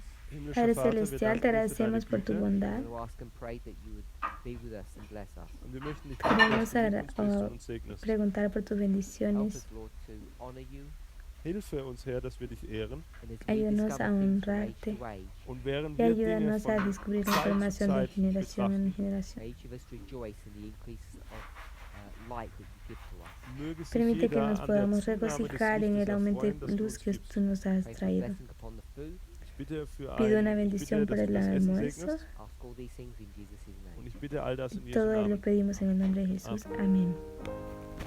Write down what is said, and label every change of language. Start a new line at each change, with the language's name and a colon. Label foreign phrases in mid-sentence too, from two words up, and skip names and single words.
German: Himmlischer
Spanish: Padre
German: Vater, wir
Spanish: Celestial, te
German: danken dir für deine
Spanish: agradecemos por tu
German: Güte
Spanish: bondad.
English: We ask and pray that you would be with us and bless us.
German: und wir möchten dich
Spanish: Queremos
German: bitten, dass du mit uns bist
Spanish: agra-
German: und uns segnest.
Spanish: Preguntar por tus
English: Help
Spanish: bendiciones.
English: us, Lord, to honor you
German: Hilfe uns, Herr, dass wir dich ehren
English: and as we
Spanish: Ayúdanos
English: discover a things from age
Spanish: honrarte.
English: to age,
German: und während
Spanish: Y
German: wir Dinge
Spanish: ayúdanos a
German: von
Spanish: descubrir la
German: Zeit zu
Spanish: información de
German: Zeit
Spanish: generación en
German: betrachten,
Spanish: generación.
English: may each of us rejoice in the increases of light that you give to us.
German: möge sich
Spanish: Permite que
German: jeder
Spanish: nos
German: an der
Spanish: podamos
German: Zunahme des
Spanish: regocijar en el
German: Lichtes
Spanish: aumento de
German: erfreuen, das du
Spanish: luz
German: uns
Spanish: que
German: gibst.
Spanish: tú nos has
English: Pray for
Spanish: traído.
English: blessing upon the food.
German: Ich bitte für
Spanish: Pido una
German: ich bitte,
Spanish: bendición por
German: dass
Spanish: el
German: du das Essen
Spanish: almuerzo.
German: segnest
English: Ask all these things in Jesus'
German: und
English: name.
German: ich bitte all das in Jesu
Spanish: Todo lo
German: Namen.
Spanish: pedimos en el nombre de Jesús. Amén.